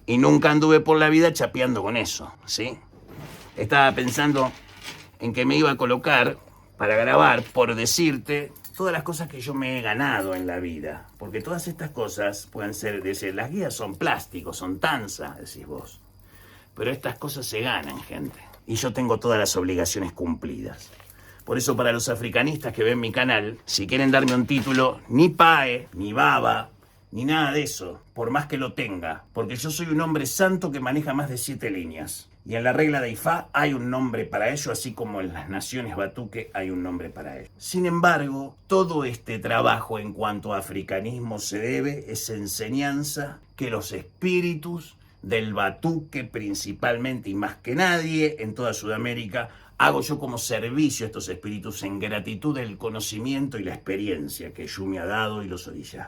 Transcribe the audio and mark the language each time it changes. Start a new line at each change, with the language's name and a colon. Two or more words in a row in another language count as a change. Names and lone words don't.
Spanish: Y nunca anduve por la vida chapeando con eso, ¿sí? Estaba pensando en que me iba a colocar para grabar, por decirte, todas las cosas que yo me he ganado en la vida. Porque todas estas cosas pueden ser, decir, las guías son plásticos, son tanza, decís vos. Pero estas cosas se ganan, gente. Y yo tengo todas las obligaciones cumplidas. Por eso para los africanistas que ven mi canal, si quieren darme un título, ni PAE, ni BABA, ni nada de eso, por más que lo tenga. Porque yo soy un hombre santo que maneja más de 7 líneas. Y en la regla de Ifá hay un nombre para ello, así como en las naciones Batuque hay un nombre para ello. Sin embargo, todo este trabajo en cuanto a africanismo se debe, es enseñanza que los espíritus del Batuque principalmente y más que nadie en toda Sudamérica, hago yo como servicio a estos espíritus en gratitud del conocimiento y la experiencia que Yu me ha dado y los orillas.